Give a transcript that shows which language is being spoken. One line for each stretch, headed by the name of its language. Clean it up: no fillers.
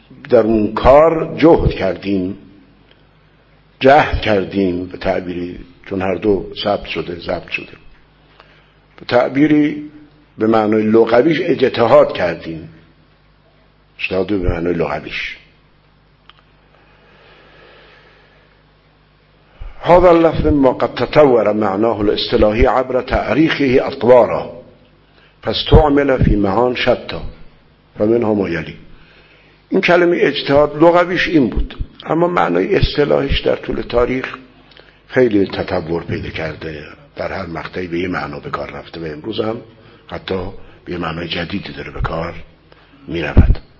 Persian: در اون کار جهد کردیم، جهد کردیم به تعبیری، چون هر دو ثبت شده، ثبت شده به تعبیری به معنای لغویش اجتهاد کردیم، اجتهاد به معنای لغویش.
Arabic: هذا اللفظ ما قد تطور معناه الاصطلاحی عبر تاریخه اطوارا فاستعمل في معان شتا فمنها ما یلی.
Persian: این کلمه اجتهاد لغویش این بود، اما معنای اصطلاحیش در طول تاریخ خیلی تطور پیدا کرده، در هر مقطعی به یه معنا به کار رفته و امروز هم حتی به یه معنای جدیدی داره به کار می رود.